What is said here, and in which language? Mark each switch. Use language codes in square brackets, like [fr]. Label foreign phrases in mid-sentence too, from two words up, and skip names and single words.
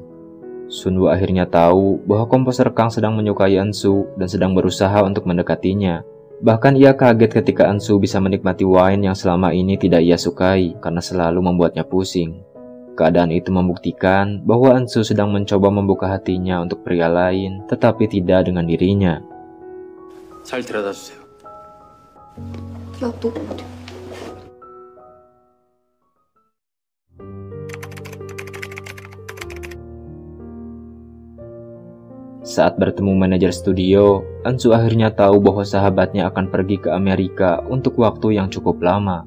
[id] Sunwoo akhirnya tahu bahwa komposer Kang sedang menyukai Ansu dan sedang berusaha untuk mendekatinya. Bahkan ia kaget ketika Ansu bisa menikmati wine yang selama ini tidak ia sukai karena selalu membuatnya pusing. Keadaan itu membuktikan bahwa Ansu sedang mencoba membuka hatinya untuk pria lain, tetapi tidak dengan dirinya. [ko] 잘 데려다 주세요. 야, 너 어디? [id] Saat bertemu manajer studio, Ansu akhirnya tahu bahwa sahabatnya akan pergi ke Amerika untuk waktu yang cukup lama.